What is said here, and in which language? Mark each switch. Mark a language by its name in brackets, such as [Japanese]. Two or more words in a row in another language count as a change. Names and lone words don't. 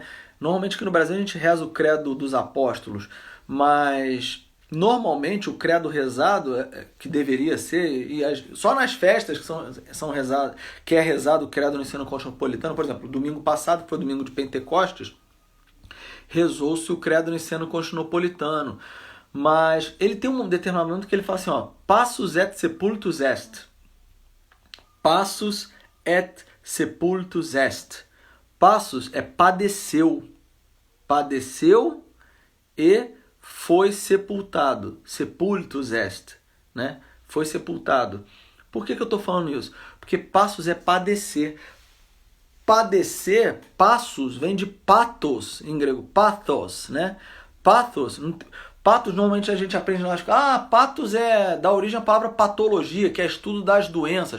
[Portuguese] Normalmente aqui no Brasil a gente reza o credo dos apóstolos, mas normalmente o credo rezado, que deveria ser, só nas festas que são rezadas, que é rezado o credo niceno-constantinopolitano, por exemplo, domingo passado, que foi o domingo de Pentecostes, rezou-se o credo niceno-constantinopolitano. Mas ele tem um determinado momento que ele fala assim, ó, [Latin] passus et sepultus est. Passus et sepultus est. [Portuguese] Passus é padeceu. Padeceu e foi sepultado. [Latin] Sepultus est, [Portuguese] né? Foi sepultado. Por que eu estou falando isso? Porque passus é padecer. Padecer, passus, vem de pathos, em grego, pathos, né? Pathos, normalmente a gente aprende na escola, pathos é da origem à palavra patologia, que é estudo das doenças.